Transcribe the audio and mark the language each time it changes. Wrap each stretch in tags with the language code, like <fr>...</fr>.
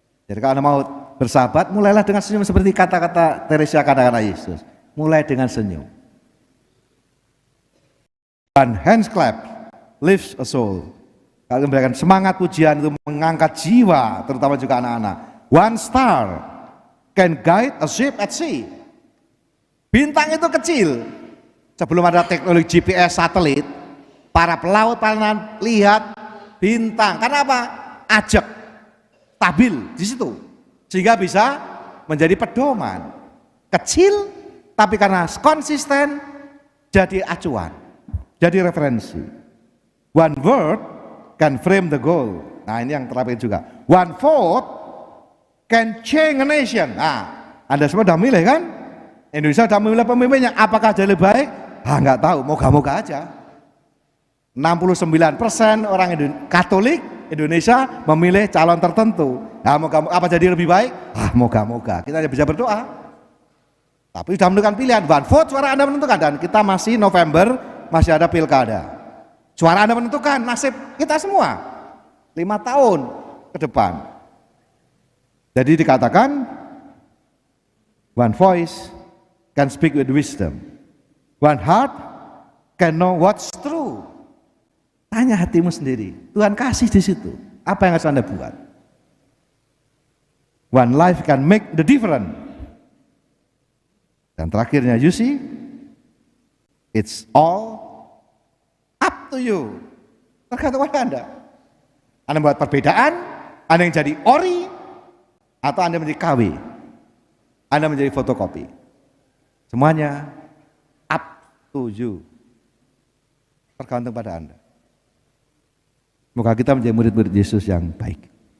<id>Jadi kalau Anda mau bersahabat, mulailah dengan senyum seperti kata-kata Teresia kata-kata Yesus. Mulai dengan senyum.</id> <en>One hand clap lifts a soul.</en> <id>Kalau memberikan semangat pujian itu mengangkat jiwa, terutama juga anak-anak.</id> <en>One star can guide a ship at sea.</en> <id>Bintang itu kecil. Sebelum ada teknologi GPS satelit, para pelaut pernah lihat bintang. Karena apa? Ajak, stabil di situ, sehingga bisa menjadi pedoman. Kecil, tapi karena konsisten jadi acuan, jadi referensi.</id> <en>One word can frame the goal.</en> <id>Nah, ini yang terakhir juga.</id> <en>One vote can change a nation.</en> <id>Nah, Anda semua sudah milih kan? Indonesia sudah memilih pemimpinnya. Apakah jadi lebih baik? Nggak tahu, moga-moga aja. 69% orang Katolik Indonesia memilih calon tertentu. Nah, moga-moga apa jadi lebih baik? Moga-moga. Kita hanya bisa berdoa. Tapi sudah menentukan pilihan. One vote, suara Anda menentukan. Dan kita masih November, masih ada pilkada. Suara Anda menentukan nasib kita semua 5 tahun ke depan.</id> <en>Jadi dikatakan one voice can speak with wisdom, one heart can know what's true.</en> <id>Tanya hatimu sendiri, Tuhan kasih di situ. Apa yang harus Anda buat?</id> <en>One life can make the difference. Dan terakhirnya, you see, it's all up to you.</en> <id>Tergantung pada Anda. Anda membuat perbedaan, Anda yang jadi ori, atau Anda menjadi KW, Anda menjadi fotokopi. Semuanya up to you. Tergantung pada Anda. Semoga kita menjadi murid-murid Yesus yang baik.</id>